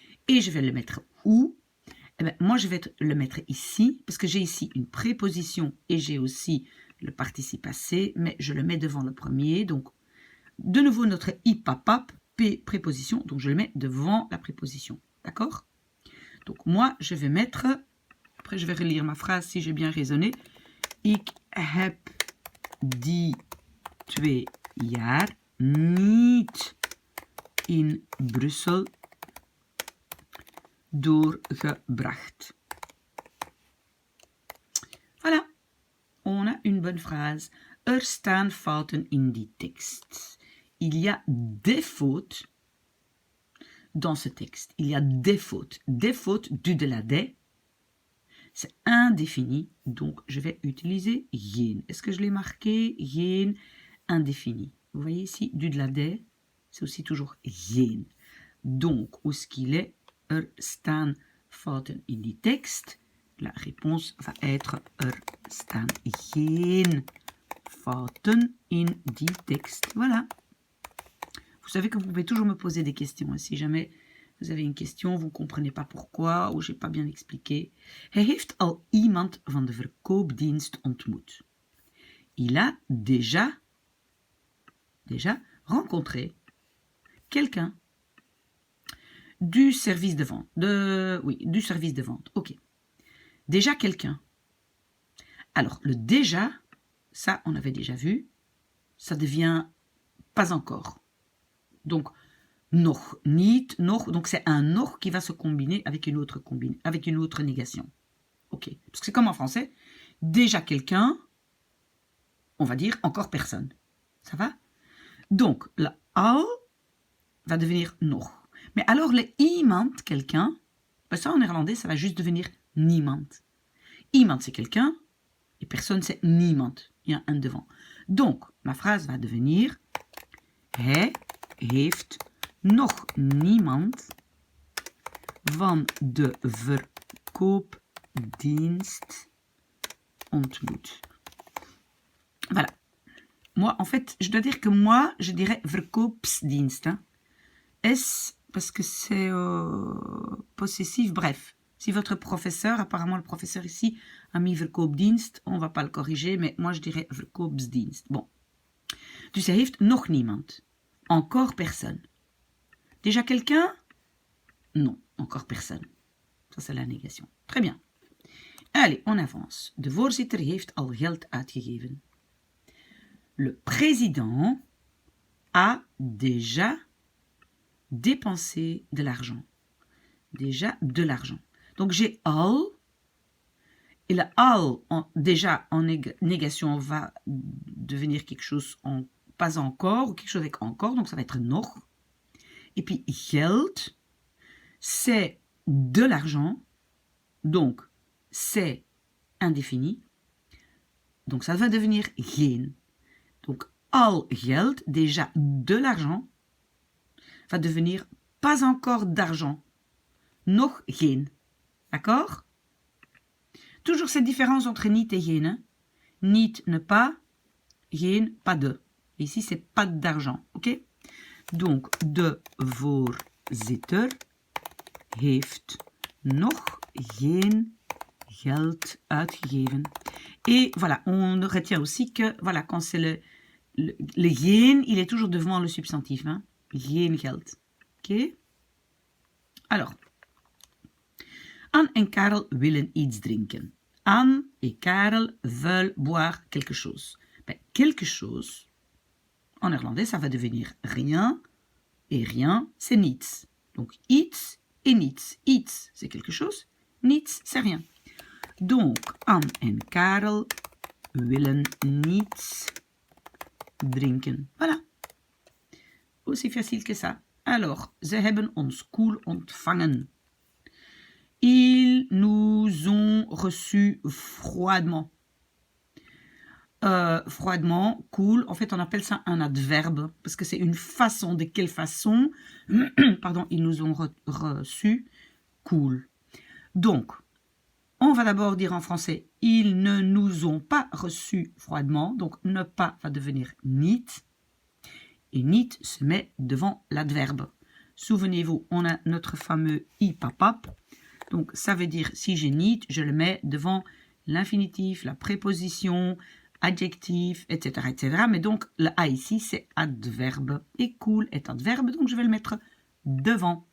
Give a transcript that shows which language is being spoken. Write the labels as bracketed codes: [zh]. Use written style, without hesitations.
[fr] Et je vais le mettre où? Eh bien, moi, je vais le mettre ici, parce que j'ai ici une préposition et j'ai aussi le participe passé, mais je le mets devant le premier. Donc, de nouveau, notre ipapap, préposition, donc je le mets devant la préposition. D'accord? Donc, moi, je vais mettre, après je vais relire ma phrase si j'ai bien raisonné. [nl] Ik heb die 2 jaar niet in Brussel doorgebracht. [fr] Voilà, on a une bonne phrase. [nl] Er staan fouten in die tekst. [fr] Il y a des fautes dans ce texte. Il y a des fautes. Des fautes du de la des. C'est indéfini, donc je vais utiliser geen. Est-ce que je l'ai marqué? Geen, indéfini. Vous voyez ici, du de la des, c'est aussi toujours geen. Donc, où est-ce qu'il est? [nl] Er staan fouten in die tekst. [fr] La réponse va être [nl] er staan geen fouten in die tekst. Voilà. [fr] Vous savez que vous pouvez toujours me poser des questions. Si jamais vous avez une question, vous ne comprenez pas pourquoi ou je n'ai pas bien expliqué. [nl] Hij heeft al iemand van de verkoopdienst ontmoet. [fr] Il a déjà rencontré quelqu'un du service de vente. Du service de vente. Ok. Déjà quelqu'un. Alors, le déjà, ça, on avait déjà vu, ça devient pas encore. Donc, [nl] nog niet, [fr] nog, donc c'est un nog qui va se combiner avec une autre négation. Ok. Parce que c'est comme en français. Déjà quelqu'un, on va dire encore personne. Ça va? Donc, le al va devenir nog. Mais alors, le iemand, quelqu'un, ben ça en néerlandais, ça va juste devenir niemand. Iemand, c'est quelqu'un, et personne, c'est niemand. Il y a un devant. Donc, ma phrase va devenir [nl] hij heeft nog niemand van de verkoopdienst ontmoet. [fr] Voilà. Moi, en fait, je dois dire que moi, je dirais verkoopsdienst. Hein. S, parce que c'est possessif. Bref, si votre professeur, apparemment le professeur ici, a mis verkoopdienst, on ne va pas le corriger, mais moi, je dirais verkoopsdienst. Bon. [nl] Dus hij heeft nog niemand. [fr] Encore personne. Déjà quelqu'un? Non, encore personne. Ça, c'est la négation. Très bien. Allez, on avance. [nl] De voorzitter heeft al geld uitgegeven. [fr] Le président a déjà dépensé de l'argent. Déjà de l'argent. Donc, j'ai al. Et le al, déjà en négation, va devenir quelque chose en pas encore, ou quelque chose avec encore, donc ça va être nog. Et puis, geld, c'est de l'argent, donc c'est indéfini. Donc, ça va devenir geen. Donc, [nl] al geld, [fr] déjà de l'argent, va devenir pas encore d'argent. [nl] Nog geen. [fr] D'accord? Toujours cette différence entre niet et geen. Hein? Niet, ne pas. Geen, pas de. Et ici, c'est pas d'argent. Ok? [nl] Donc, de voorzitter heeft nog geen geld uitgegeven. [fr] Et voilà, on retient aussi que, voilà, quand c'est le geen, il est toujours devant le substantif. [nl] Hein? Geen geld. Ok? Alors, Anne en Karel willen iets drinken. [fr] Anne et Karel veulent boire quelque chose. Ben, quelque chose, en néerlandais, ça va devenir rien. Et rien, c'est niets. Donc, iets et niets. Iets, c'est quelque chose. Niets, c'est rien. [nl] Donc, Anne en Karel willen niets drinken. [fr] Voilà. Aussi facile que ça. Alors, [nl] ze hebben ons koel ontvangen. [fr] Ils nous ont reçus froidement. Froidement, cool. En fait, on appelle ça un adverbe parce que c'est une façon. De quelle façon? Pardon, ils nous ont reçus cool. Donc, on va d'abord dire en français, ils ne nous ont pas reçus froidement. Donc, ne pas va devenir niet. Et niet se met devant l'adverbe. Souvenez-vous, on a notre fameux i papap. Donc, ça veut dire, si j'ai niet, je le mets devant l'infinitif, la préposition, adjectif, etc., etc. Mais donc, le a ici, c'est adverbe. Et cool est adverbe, donc je vais le mettre devant.